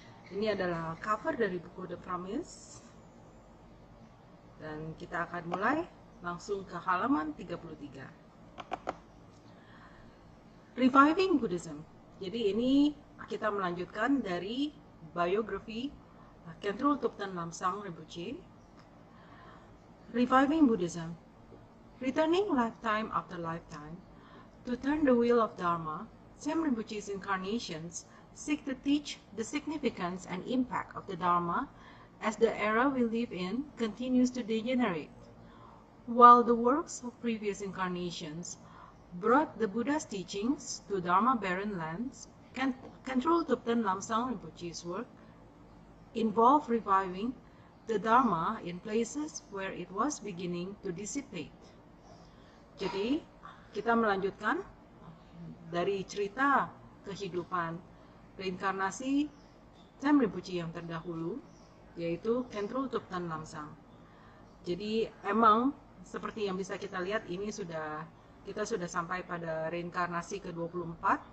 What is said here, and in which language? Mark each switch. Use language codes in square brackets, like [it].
[id] Ini adalah cover dari buku The Promise. Dan kita akan mulai langsung ke halaman 33. Reviving Buddhism. Jadi ini kita melanjutkan dari biografi Khentrul Thupten Lamsang Rinpoche. [en] Reviving Buddhism. Returning lifetime after lifetime to turn the wheel of Dharma, Sem Rinpoche's incarnations seek to teach the significance and impact of the Dharma as the era we live in continues to degenerate. While the works of previous incarnations brought the Buddha's teachings to Dharma-barren lands, Khentrul Thupten Lamsang Rinpoche's work involved reviving the Dharma in places where it was beginning to dissipate. [id] Jadi, kita melanjutkan dari cerita kehidupan reinkarnasi Sem Rinpoche yang terdahulu, yaitu Khentrul Thupten Lamsang. Jadi emang seperti yang bisa kita lihat, ini kita sudah sampai pada reinkarnasi ke-24.